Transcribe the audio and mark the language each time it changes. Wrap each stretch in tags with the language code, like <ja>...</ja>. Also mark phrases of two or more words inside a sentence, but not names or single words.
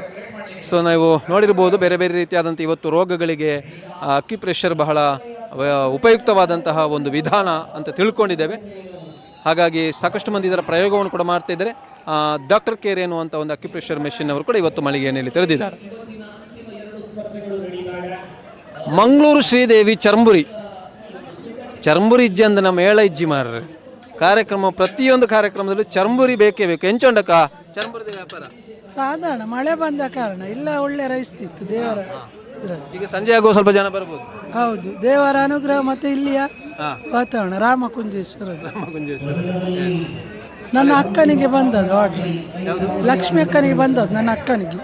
<kn>ಸೊ ನಾವು ನೋಡಿರ್ಬೋದು, ಬೇರೆ ಬೇರೆ ರೀತಿಯಾದಂಥ ಇವತ್ತು ರೋಗಗಳಿಗೆ ಅಕ್ಯುಪ್ರೆಷರ್ ಬಹಳ ಉಪಯುಕ್ತವಾದಂತಹ ಒಂದು ವಿಧಾನ ಅಂತ ತಿಳ್ಕೊಂಡಿದ್ದೇವೆ. ಹಾಗಾಗಿ ಸಾಕಷ್ಟು ಮಂದಿ ಇದರ ಪ್ರಯೋಗವನ್ನು ಕೂಡ ಮಾಡ್ತಾ ಇದ್ದಾರೆ. ಡಾಕ್ಟರ್ ಕೇರ್ ಎನ್ನುವಂಥ ಒಂದು</kn> <en>acupressure machine</en> <kn>ಅವರು ಕೂಡ ಇವತ್ತು ಮಳಿಗೆಯಲ್ಲಿ ತೆರೆದಿದ್ದಾರೆ.</kn> <tcy>ಮಂಗಳೂರು ಶ್ರೀದೇವಿ ಚರ್ಮುರಿ ಇಜ್ಜಿ ಅಂದ ನಮ್ಮ ಏಳ ಇಜ್ಜಿ ಮಾರ್ರೆ ಕಾರ್ಯಕ್ರಮ,</tcy> <kn>ಪ್ರತಿಯೊಂದು ಕಾರ್ಯಕ್ರಮದಲ್ಲೂ ಚರ್ಮುರಿ ಬೇಕೇ ಬೇಕು.</kn> <tcy>ಎಂಚೊಂಡಕ್ಕ ಚರ್ಮುರಿದ ವ್ಯಾಪಾರ</tcy> <kn>ಸಾಧಾರಣ ಮಳೆ ಬಂದ ಕಾರಣ ಇಲ್ಲ, ಒಳ್ಳೆ ರೈಸ್ತಿತ್ತು ದೇವರ. ಈಗ ಸಂಜೆ ಆಗುವ ಸ್ವಲ್ಪ ಜನ ಬರ್ಬೋದು. ಹೌದು, ದೇವರ ಅನುಗ್ರಹ ಮತ್ತೆ ಇಲ್ಲಿಯ ವಾತಾವರಣ. ರಾಮಕುಂಜೇಶ್ವರ ನನ್ನ ಅಕ್ಕನಿಗೆ ಬಂದದ್ದು ಆರ್ಡ್ರ್, ಲಕ್ಷ್ಮಿ ಅಕ್ಕನಿಗೆ ಬಂದದ್ದು ನನ್ನ ಅಕ್ಕನಿಗೆ.</kn>